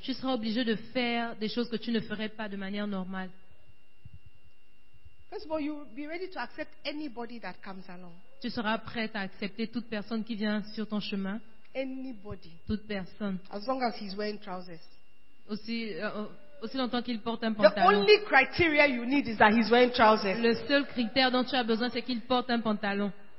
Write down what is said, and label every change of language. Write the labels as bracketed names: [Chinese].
[French] Tu seras obligé de faire des choses que tu ne ferais pas de manière normale. [English] First of all, you will be ready to accept anybody that comes along. [French] Tu seras prête à accepter toute personne qui vient sur ton chemin. [English] Anybody. [French] Toute personne. [English] As long as he's wearing trousers. [French] Aussi longtemps qu'il porte un pantalon. [English] The only criteria you need is that he's wearing trousers. [French] Le seul critère dont tu as besoin, c'est qu'il porte un pantalon.